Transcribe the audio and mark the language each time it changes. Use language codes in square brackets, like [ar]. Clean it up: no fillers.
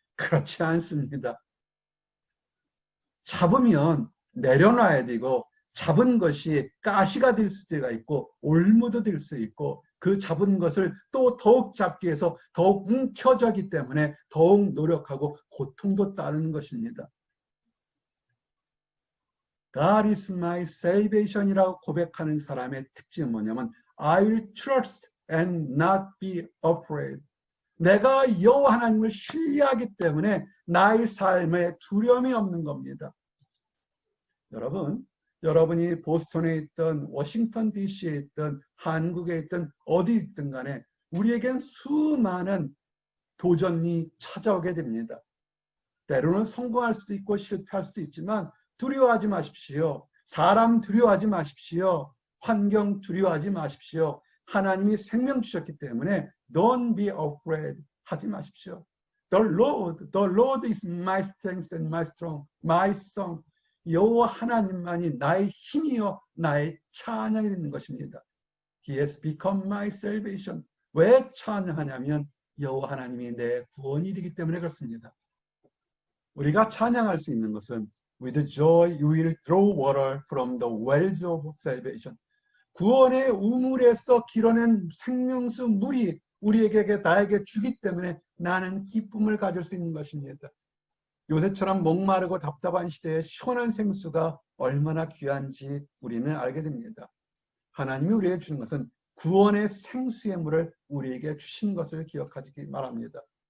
[ko] 그렇지 않습니다. 잡으면 내려놔야 되고, 잡은 것이 가시가 될 수가 있고 올무도 될 수 있고, 그 잡은 것을 또 더욱 잡기 위해서 더욱 움켜쥐기 때문에 더욱 노력하고 고통도 따르는 것입니다. [en] God is my salvation이라고 [ko] 고백하는 사람의 특징은 뭐냐면 [en] I will trust and not be afraid. [ko] 내가 여호와 하나님을 신뢰하기 때문에 나의 삶에 두려움이 없는 겁니다. 여러분, 여러분이 보스턴에 있든 워싱턴 DC에 있든 한국에 있든 어디 있든 간에 우리에겐 수많은 도전이 찾아오게 됩니다. 때로는 성공할 수도 있고 실패할 수도 있지만 두려워하지 마십시오. 사람 두려워하지 마십시오. 환경 두려워하지 마십시오. 하나님이 생명 주셨기 때문에 [en] don't be afraid [ko] 하지 마십시오. [en] The Lord is my strength and my song. [ko] 여호와 하나님만이 나의 힘이요 나의 찬양이 되는 것입니다. [en] He has become my salvation. [ko] 왜 찬양하냐면 여호와 하나님이 내 구원이 되기 때문에 그렇습니다. 우리가 찬양할 수 있는 것은 [en] With joy you will draw water from the wells of salvation. [ko] 구원의 우물에서 길어낸 생명수 물이 우리에게 나에게 주기 때문에 나는 기쁨을 가질 수 있는 것입니다. 요새처럼 목마르고 답답한 시대에 시원한 생수가 얼마나 귀한지 우리는 알게 됩니다. 하나님이 우리에게 주는 것은 구원의 생수의 물을 우리에게 주신 것을 기억하시기 바랍니다.